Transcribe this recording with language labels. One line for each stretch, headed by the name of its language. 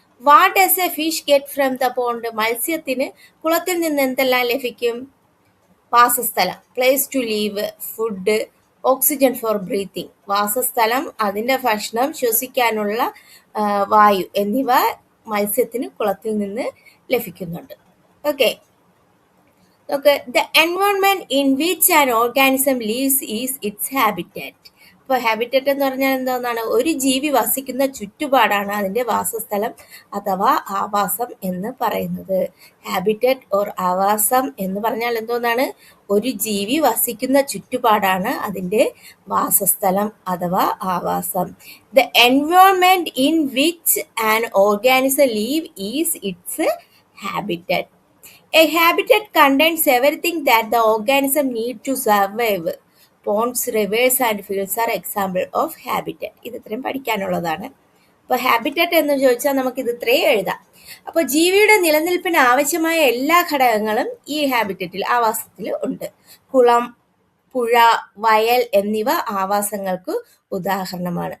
English: What does a fish get from the pond?
Malayalam: മത്സ്യത്തിന് കുളത്തിൽ നിന്ന് എന്തെല്ലാം ലഭിക്കും?
English: വാസസ്ഥലം, place to leave, food, oxygen for breathing.
Malayalam: വാസസ്ഥലം, അതിൻ്റെ ഭക്ഷണം, ശ്വസിക്കാനുള്ള വായു എന്നിവ മത്സ്യത്തിന് കുളത്തിൽ നിന്ന് ലഭിക്കുന്നുണ്ട്.
English: Okay, the environment in which an organism lives is its habitat.
Malayalam: അപ്പോൾ ഹാബിറ്ററ്റ് എന്ന് പറഞ്ഞാൽ എന്താണ്? ഒരു ജീവി വസിക്കുന്ന ചുറ്റുപാടാണ് അതിൻ്റെ വാസസ്ഥലം അഥവാ ആവാസം എന്ന് പറയുന്നത്. ഹാബിറ്ററ്റ് ഓർ ആവാസം എന്ന് പറഞ്ഞാൽ എന്തോന്നാണ്? ഒരു ജീവി വസിക്കുന്ന ചുറ്റുപാടാണ് അതിൻ്റെ വാസസ്ഥലം അഥവാ ആവാസം.
English: The environment in which an organism live is its habitat. A habitat contains everything that the organism need to survive. Ponds, rivers and fields are example of habitat.
Malayalam: ഇത് ഇത്രയും പഠിക്കാനുള്ളതാണ്. അപ്പോൾ ഹാബിറ്ററ്റ് എന്ന് ചോദിച്ചാൽ നമുക്കിത് ഇത്രയും എഴുതാം. അപ്പോൾ ജീവിയുടെ നിലനിൽപ്പിന് ആവശ്യമായ എല്ലാ ഘടകങ്ങളും ഈ ഹാബിറ്ററ്റിൽ, ആവാസത്തിൽ ഉണ്ട്. കുളം, പുഴ, വയൽ എന്നിവ ആവാസങ്ങൾക്ക് ഉദാഹരണമാണ്.